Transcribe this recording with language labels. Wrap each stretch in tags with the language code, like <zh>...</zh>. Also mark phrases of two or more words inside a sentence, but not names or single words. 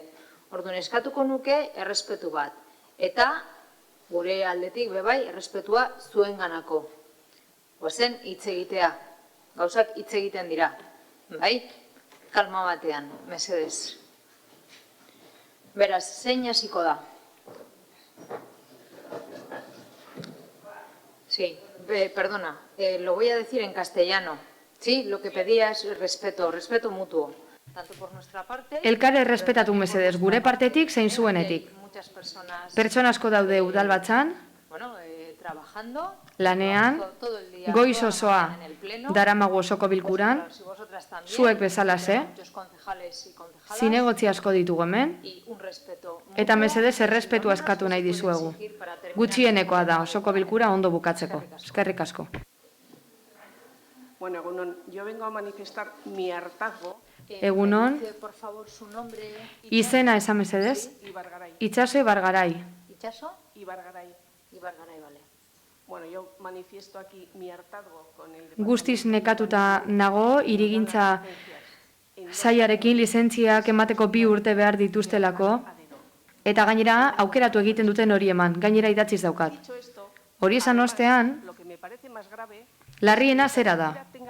<eu>Orduan eskatuko nuke errespetu bat. Eta gure aldetik bebai errespetua zuen ganako. Goazen hitz egitea, gauzak hitz egiten dira, bai? Kalma batean, mesedez. Beraz, zein hasiko da?</eu> <es>Sí, perdona, lo voy a decir en castellano. Sí, lo que pedía es respeto, respeto mutuo. Tanto por nuestra parte...</es> <eu>Elkar errespetatu mesedez, gure partetik zein zuenetik. Pertsona asko daude udalbatzan, lanean, goiz osoa daramagu osoko bilkuran, zuek bezalase, zinegotzi asko ditugu hemen, eta mesedez errespetua eskatu nahi dizuegu. Gutxienekoa da osoko bilkura ondo bukatzeko. Eskerrik asko. Bueno, egunon,</eu> <es>yo vengo a manifestar mi hartazgo.</es> <eu>Egunon, izena esan mesedez, Itxaso Ibargarai.</eu> <es>¿Itxaso? Ibargarai. Ibargarai, vale. Bueno, yo manifiesto aquí mi hartazgo con el...</es> <eu>Guztiz nekatuta nago, hirigintza saiarekin lizentziak emateko 2 urte behar dituztelako, eta gainera aukeratu egiten duten hori eman, gainera idatziz daukat. Hori esan ostean, larriena zera da.</eu>